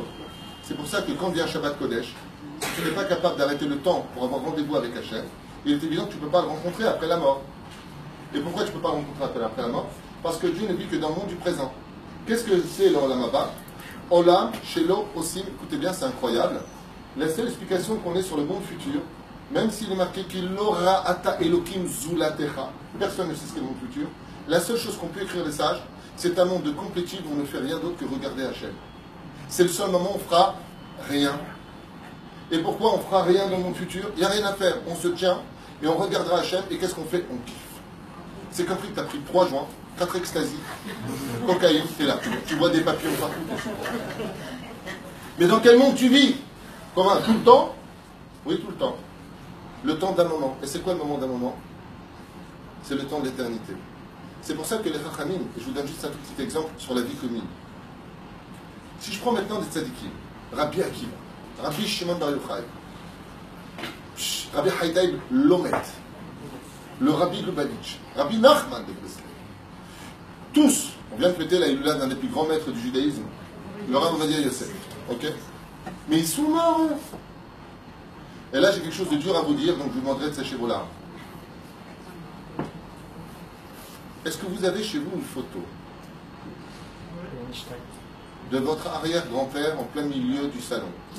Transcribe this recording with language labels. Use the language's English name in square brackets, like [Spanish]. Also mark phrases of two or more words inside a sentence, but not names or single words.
[French] C'est pour ça que quand vient Shabbat Kodesh, si tu n'es pas capable d'arrêter le temps pour avoir rendez-vous avec Hachem, il est évident que tu ne peux pas le rencontrer après la mort. Et pourquoi tu ne peux pas le rencontrer après la mort? Parce que Dieu ne vit que dans le monde du présent. Qu'est-ce que c'est le [Hebrew] עולם הבא? עולם שלא עושים, [French] écoutez bien, c'est incroyable. La seule explication qu'on ait sur le monde futur, même s'il est marqué qu'il aura [Hebrew] אתה אלוהים זולתך, [French] personne ne sait ce qu'est le monde futur, la seule chose qu'on peut écrire les sages, c'est un monde de complétude où on ne fait rien d'autre que regarder Hachem. C'est le seul moment où on fera rien. Et pourquoi on fera rien dans le monde futur? Il n'y a rien à faire. On se tient et on regardera Hachem et qu'est-ce qu'on fait? On kiffe. C'est comme si tu as pris 3 joints, 4 extasies, cocaïne, tu es là. Tu vois des papillons partout. Mais dans quel monde tu vis? Comment? Tout le temps? Oui, tout le temps. Le temps d'un moment. Et c'est quoi le moment d'un moment? C'est le temps de l'éternité. C'est pour ça que les Chachamim, je vous donne juste un tout petit exemple sur la vie commune. Si je prends maintenant des tzadikim, Rabbi Akiva, Rabbi Shimon Bar Yochai, Rabbi Haïdaï Lomet, le Rabbi Lubavitch, Rabbi Nachman de Breslev, tous, on vient de fêter la Ilula d'un des plus grands maîtres du judaïsme, le Rav Ovadia Yosef, ok? Mais ils sont morts, eux. Et là, j'ai quelque chose de dur à vous dire, donc je vous demanderai de sécher vos larmes. Est-ce que vous avez chez vous une photo de votre arrière-grand-père en plein milieu du salon?